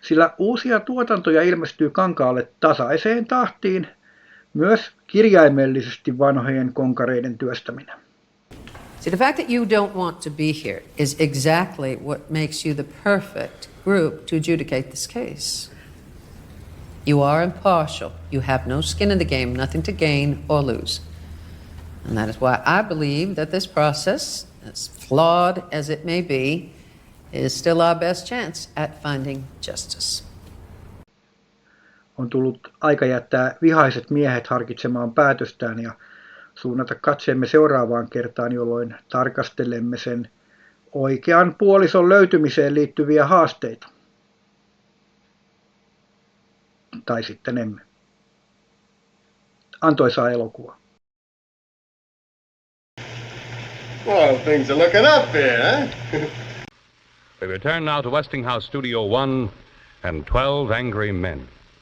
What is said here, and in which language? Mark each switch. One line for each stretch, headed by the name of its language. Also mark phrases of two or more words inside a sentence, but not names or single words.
Finnish: sillä uusia tuotantoja ilmestyy kankaalle tasaiseen tahtiin, myös kirjaimellisesti vanhojen konkareiden työstäminen.
English: See, the fact that you don't want to be here is exactly what makes you the perfect group to adjudicate this case. You are impartial. You have no skin in the game, nothing to gain or lose. And that is why I believe that this process, as flawed as it may be, is still our best chance at finding justice.
Finnish: On tullut aika jättää vihaiset miehet harkitsemaan päätöstään ja suunnata katseemme seuraavaan kertaan, jolloin tarkastelemme sen oikean puolison löytymiseen liittyviä haasteita. Tai sitten emme. Antoisaa elokuvaa.
English: Well, things are looking up here, huh? We return now to Westinghouse Studio 1 and 12 Angry Men.